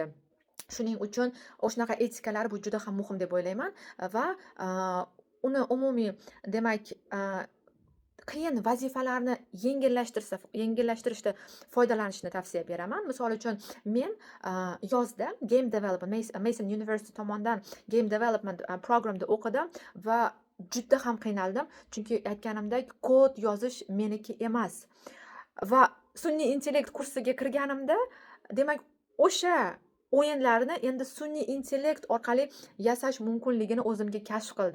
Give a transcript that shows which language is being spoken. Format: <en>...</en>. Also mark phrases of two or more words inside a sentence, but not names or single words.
<uz>Shuning uchun o'shanaqa etikalar bu juda ham muhim deb o'ylayman va uni umumiy demak qiyin vazifalarni yengillashtirishda foydalanishni tavsiya beraman. Misol uchun, men yozda</uz> <en>game development</en> <uz>Mason University tomonidan</uz> <en>game development programda</en> <uz>o'qidim va juda ham qiynaldim, chunki aytganimdek kod yozish meniki emas. Va sun'iy intellekt kursiga kirganimda, demak o'sha o'yinlarni endi sun'iy intellekt orqali yasash mumkinligini o'zimga kashf qildim.</uz>